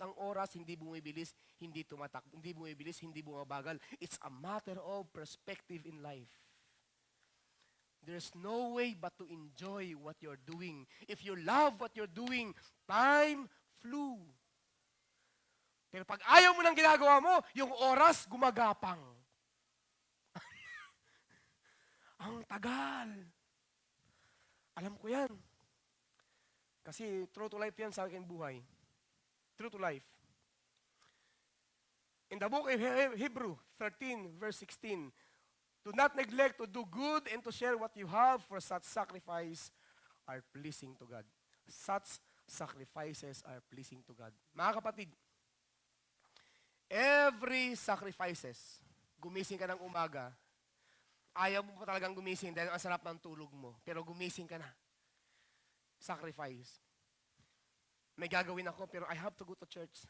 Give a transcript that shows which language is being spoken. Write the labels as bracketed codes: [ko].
[tl] Ang oras hindi bumibilis, hindi tumatak, hindi bumibilis, hindi bumabagal. [en] It's a matter of perspective in life. There's no way but to enjoy what you're doing. If you love what you're doing, time flew. [tl] Pero pag ayaw mo ng ginagawa mo, yung oras gumagapang. Ang tagal. Alam ko yan. Kasi [en] true to life [tl] yan sa akin buhay. [en] True to life. In the book of Hebrew 13, verse 16, do not neglect to do good and to share what you have, for such sacrifice are pleasing to God. Such sacrifices are pleasing to God. [tl] Mga kapatid, [en] every sacrifices, [tl] gumising ka ng umaga, ayaw mo pa talagang gumising dahil ang sarap ng tulog mo, pero gumising ka na. [en] Sacrifice. [tl] May gagawin ako, pero [en] I have to go to church.